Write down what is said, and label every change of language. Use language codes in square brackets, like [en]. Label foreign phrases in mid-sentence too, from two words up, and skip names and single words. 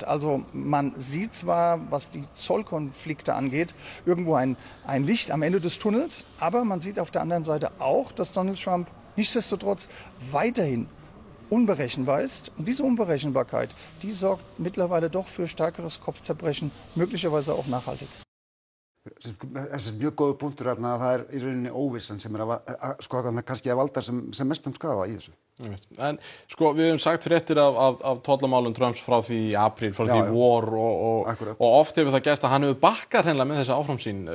[de] Also man sieht zwar, was die Zollkonflikte angeht, irgendwo ein Licht am Ende des Tunnels, aber man sieht auf der anderen Seite auch, dass Donald Trump nichtsdestotrotz weiterhin unberechenbar ist. Und diese Unberechenbarkeit, die sorgt mittlerweile doch für stärkeres Kopfzerbrechen, möglicherweise auch nachhaltig. [is] Þessi mjög góður punktur að það í rauninni óvissan sem kannski að valda sem mestum skaða í þessu. En við höfum sagt fréttir af tollamálum Trumps frá því í apríl, frá því í vor og oft hefur það gerst að hann hefur bakkað hreinlega með þessi áfram sín.